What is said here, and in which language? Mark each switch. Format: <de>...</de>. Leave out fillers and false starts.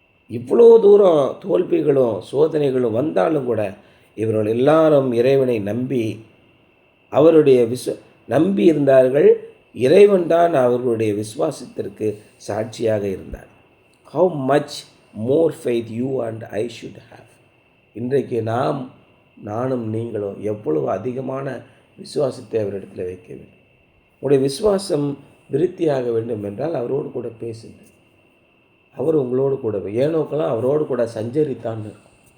<ta>இவ்வளோ தூரம் தோல்விகளும் சோதனைகளும் வந்தாலும் கூட இவர்கள் எல்லாரும் இறைவனை அவருடைய நம்பி இருந்தார்கள். இறைவன் தான் அவர்களுடைய விசுவாசத்திற்கு சாட்சியாக இருந்தார்.</ta> <en>How much more faith you and I should have.</en> <ta>இன்றைக்கு நானும் நீங்களும் எவ்வளவு அதிகமான விசுவாசத்தை அவரிடத்தில் வைக்க வேண்டும். உங்களுடைய விசுவாசம் விருத்தியாக வேண்டும் என்றால் அவரோடு கூட பேசுங்கள். அவர் உங்களோடு கூட ஏனோக்கெல்லாம் அவரோடு கூட சஞ்சரித்தான்னு இருக்கும்.</ta>